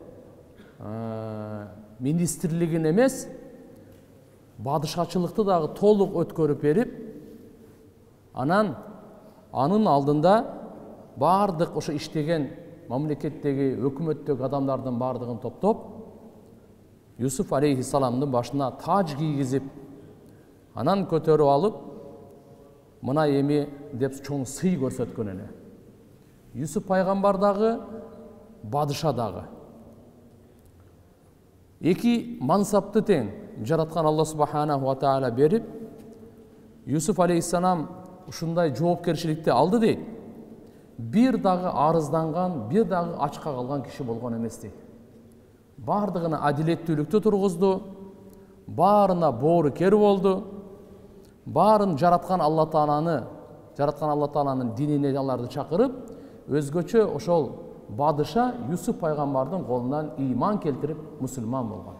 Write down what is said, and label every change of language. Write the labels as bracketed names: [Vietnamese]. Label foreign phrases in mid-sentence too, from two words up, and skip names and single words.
[Kyrgyz] министрлигин эмес, бадышачылыкты дагы толук өткөрүп берип, анан анын алдында бардык ошо иштеген мамлекеттеги, өкмөттөгү адамдардын бардыгын топтоп, Юсуф алейхиссаламдын башына таж кийгизип, анан көтөрүп алып, мына эми деп чоң сый көрсөткөн эле. Юсуф пайгамбар дагы, бадыша дагы. Эки мансапты тең жараткан Алла [Arabic] سبحانه وتعالى [Kyrgyz] берип, Юсуф алейхиссалам ушундай жоопкерчиликти алды дейт. Бир дагы арызданган, бир дагы ачка калган киши болгон эмес дейт. Бардыгына адилеттүүлүктү тургузду, баарына боорукер болду, баарын жараткан Алла Тааланын динине аларды чакырып, өзгөчө ошол бадыша Юсуф пайгамбардын колунан ыйман келтирип мусулман болгон.